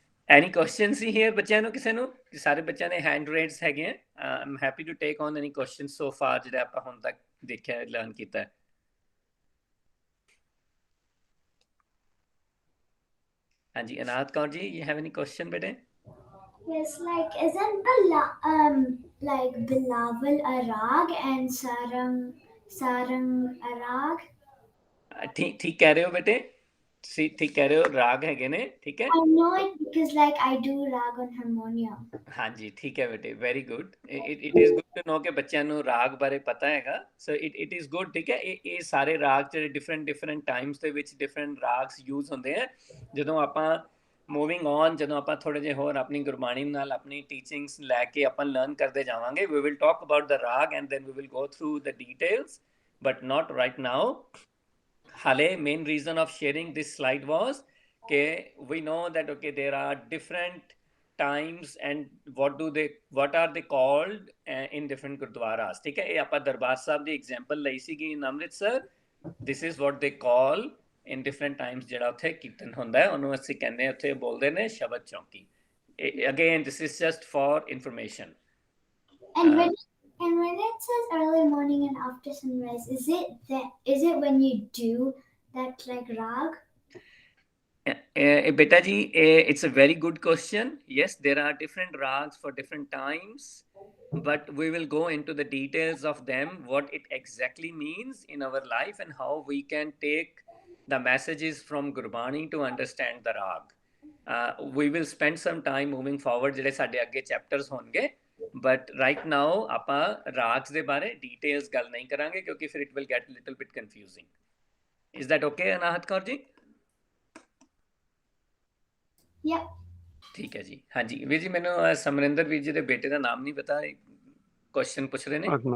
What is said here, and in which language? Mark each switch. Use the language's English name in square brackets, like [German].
[English] any question ਸੀ here [Punjabi] ਬੱਚਿਆਂ ਨੂੰ ਕਿਸੇ ਨੂੰ ਸਾਰੇ ਬੱਚਿਆਂ ਨੇ ਹੈਂਡ ਰੇਜ਼ ਹੈਗੇ ਆ [English] I'm happy to take on any question so far [Punjabi] ਜਿਹੜਾ ਆਪਾਂ ਹੁਣ ਤੱਕ ਦੇਖਿਆ ਲਰਨ ਕੀਤਾ ਹਾਂਜੀ ਅਨਾਹਤ Kaur ji [English] you have any question [Punjabi] ਬੇਟੇ [English] Yes, like isn't like Bilawal a rag and Sarang a rag? [Punjabi] ਠੀਕ ਠੀਕ ਕਹਿ ਰਹੇ ਹੋ ਬੇਟੇ ਤੁਸੀਂ ਠੀਕ ਕਹਿ ਰਹੇ ਹੋ ਰਾਗ ਹੈਗੇ ਨੇ ਠੀਕ ਹੈ [English] I know it because like I do rag on harmonium. [Punjabi] ਹਾਂਜੀ ਠੀਕ ਹੈ ਬੇਟੇ very good [English] it is good to know [Punjabi] ਕਿ ਬੱਚਿਆਂ ਨੂੰ ਰਾਗ ਬਾਰੇ ਪਤਾ ਹੈਗਾ [English] so it is good [Punjabi] ਠੀਕ ਹੈ ਇਹ ਸਾਰੇ ਰਾਗ ਜਿਹੜੇ ਡਿਫਰੈਂਟ ਟਾਈਮਸ ਦੇ ਵਿੱਚ ਡਿਫਰੈਂਟ ਰਾਗਸ ਯੂਜ਼ ਹੁੰਦੇ ਆ ਜਦੋਂ ਆਪਾਂ ਮੂਵਿੰਗ ਔਨ ਜਦੋਂ ਆਪਾਂ ਥੋੜੇ ਜਿਹੇ ਹੋਰ ਆਪਣੀ ਗੁਰਬਾਣੀ ਨਾਲ ਆਪਣੀ ਟੀਚਿੰਗਸ ਲੈ ਕੇ ਆਪਾਂ ਲਰਨ ਕਰਦੇ ਜਾਵਾਂਗੇ [English] we will talk about the raag and then we will go through the details but not right now Hale, main reason of sharing this slide was we know that okay there are different times and what are they called in different gurdwaras [Hindi] ठीक है ये [Punjabi] ਆਪਾਂ ਦਰਬਾਰ ਸਾਹਿਬ ਦੀ example ਲਈ ਸੀਗੀ [English] in Amritsar this is what they call in different times [Punjabi] ਜਿਹੜਾ ਉੱਥੇ ਕੀਰਤਨ ਹੁੰਦਾ ਹੈ ਉਹਨੂੰ ਅਸੀਂ ਕਹਿੰਦੇ ਆ ਉੱਥੇ ਬੋਲਦੇ ਨੇ [English] ਸ਼ਬਦ ਚੌਂਕੀ again this is just for information And when it says early morning and after sunrise, is it when you do that like rag? Beta ji, it's a very good question. Yes, there are different rags for different times, but we will go into the details of them, what it exactly means in our life and how we can take the messages from Gurbani to understand the rag. We will spend some time moving forward [Punjabi] ਜਿਹੜੇ ਸਾਡੇ ਅੱਗੇ chapters ਹੋਣਗੇ [English] but right now [Punjabi] ਆਪਾਂ rags ਦੇ ਬਾਰੇ details ਗੱਲ ਨਹੀਂ ਕਰਾਂਗੇ ਕਿਉਂਕਿ ਫਿਰ [English] it will get a little bit confusing. Is that okay Anahat Kaur ji? Yeah. [Punjabi] ਠੀਕ ਹੈ ਜੀ ਹਾਂਜੀ ਵੀਰ ਜੀ ਮੈਨੂੰ ਸਮਰਿੰਦਰ ਵੀਰ ਜੀ ਦੇ ਬੇਟੇ ਦਾ ਨਾਮ ਨਹੀਂ ਪਤਾ ਕੁਐਸਚਨ ਪੁੱਛ ਰਹੇ ਨੇ